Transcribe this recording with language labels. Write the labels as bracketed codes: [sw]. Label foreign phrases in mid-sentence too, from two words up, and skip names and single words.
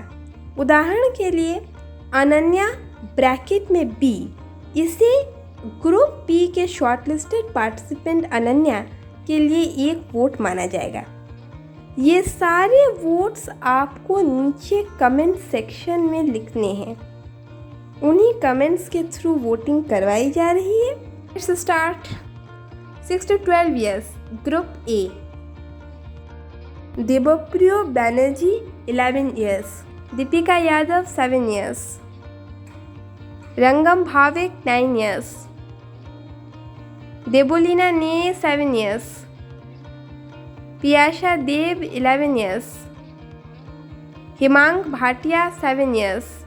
[hi] उदाहरण के लिए अनन्या ब्रैकेट में बी, इसे [en] group B [hi] के [en] shortlisted participant [hi] अनन्या के लिए एक वोट माना जाएगा। ये सारे वोट्स आपको नीचे [en] comment section [hi] में लिखने हैं। उन्हीं कमेंट्स के थ्रू वोटिंग करवाई जा रही है। [en] let's start. 6 to 12 years, group A, देवप्रियो बैनर्जी 11 years, दीपिका यादव 7 years, रंगम भाविक 9 years, देबोलीना ने 7 years, पियाशा देव 11 years, हिमांक भाटिया 7 years,